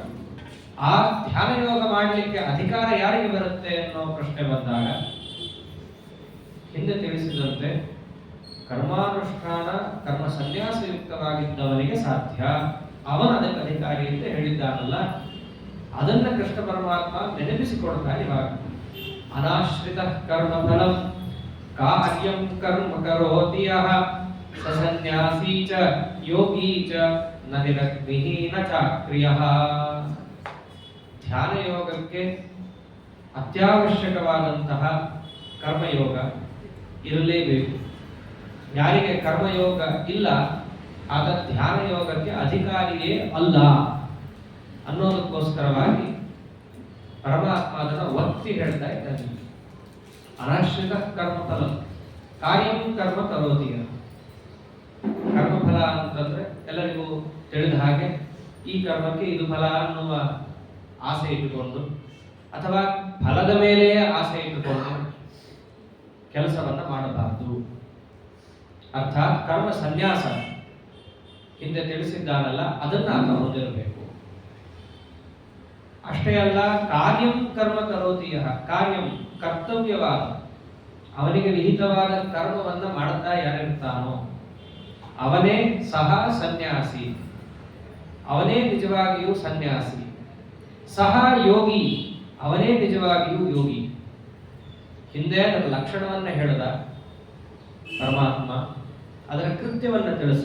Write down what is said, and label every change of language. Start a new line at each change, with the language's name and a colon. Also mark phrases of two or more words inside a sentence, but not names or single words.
Kannada: ಆ ಧ್ಯಾನ ಯೋಗ ಮಾಡಲಿಕ್ಕೆ ಅಧಿಕಾರ ಯಾರಿಗೆ ಬರುತ್ತೆ ಅನ್ನೋ ಪ್ರಶ್ನೆ ಬಂದಾಗ ಹಿಂದೆ ತಿಳಿಸಿದಂತೆ ಕರ್ಮಾನುಷ್ಠಾನ ಕರ್ಮ ಸನ್ಯಾಸಯುಕ್ತವಾಗಿದ್ದವನಿಗೆ ಸಾಧ್ಯ, ಅವನ ಅದಕ್ಕೆ ಅಧಿಕಾರಿ ಅಂತ ಹೇಳಿದ್ದಾನಲ್ಲ, ಅದನ್ನ ಕೃಷ್ಣ ಪರಮಾತ್ಮ ನೆನಪಿಸಿಕೊಡ್ತಾನೆ.
Sanskrit: ಇವಾಗ ಅನಾಶ್ರಿತ ಕರ್ಮ ಫಲಂ ಕಾರ್ಯಂ ಕರ್ಮ ಕರೋತಿ ಯಃ ಸ ಸನ್ಯಾಸಿ ಚ ಯೋಗಿ ಚ ನ ನಿರಗ್ನಿಃ ನ ಚಾಕ್ರಿಯಃ.
Kannada: ಧ್ಯಾನ ಯೋಗಕ್ಕೆ ಅತ್ಯವಶ್ಯಕವಾದಂತಹ ಕರ್ಮಯೋಗ ಇರಲೇಬೇಕು. ಯಾರಿಗೆ ಕರ್ಮಯೋಗ ಇಲ್ಲ ಆತ ಧ್ಯಾನ ಯೋಗಕ್ಕೆ ಅಧಿಕಾರಿಯೇ ಅಲ್ಲ ಅನ್ನೋದಕ್ಕೋಸ್ಕರವಾಗಿ ಒತ್ತಿ ಹೇಳ್ತಾ ಇದ್ದಾನೆ.
Sanskrit: ಅನಾಶ್ರಿತ ಕರ್ಮಫಲ ಕಾರ್ಯಂ ಕರ್ಮ ಕರೋತಿ.
Kannada: ಕರ್ಮಫಲ ಅಂತಂದ್ರೆ ಎಲ್ಲರಿಗೂ ತಿಳಿದ ಹಾಗೆ ಈ ಕರ್ಮಕ್ಕೆ ಇದು ಫಲ ಅನ್ನುವ ಆಸೆ ಇಟ್ಟುಕೊಂಡು ಅಥವಾ ಫಲದ ಮೇಲೆಯೇ ಆಸೆ ಇಟ್ಟುಕೊಂಡು ಕೆಲಸವನ್ನ ಮಾಡಬಾರದು. ಅರ್ಥಾತ್ ಕರ್ಮ ಸನ್ಯಾಸ ಹಿಂದೆ ತಿಳಿಸಿದ್ದಾನಲ್ಲ ಅದನ್ನ ಆತ ಹೊಂದಿರಬೇಕು. ಅಷ್ಟೇ ಅಲ್ಲ,
Sanskrit: ಕಾರ್ಯಂ ಕರ್ಮ ಕರೋತಿಯ,
Kannada: ಕಾರ್ಯಂ ಕರ್ತವ್ಯವಾದ ಅವನಿಗೆ ವಿಹಿತವಾದ ಕರ್ಮವನ್ನ ಮಾಡುತ್ತಾ ಯಾರಿರ್ತಾನೋ ಅವನೇ ಸಹ ಸನ್ಯಾಸಿ, ಅವನೇ ನಿಜವಾಗಿಯೂ ಸನ್ಯಾಸಿ. ಸಹ ಯೋಗಿ, ಅವನೇ ನಿಜವಾಗಿಯೂ ಯೋಗಿ. ಹಿಂದೆ ಅದರ ಲಕ್ಷಣವನ್ನ ಹೇಳಿದ ಪರಮಾತ್ಮ, ಅದರ ಕೃತ್ಯವನ್ನ ತಿಳಿಸಿದ.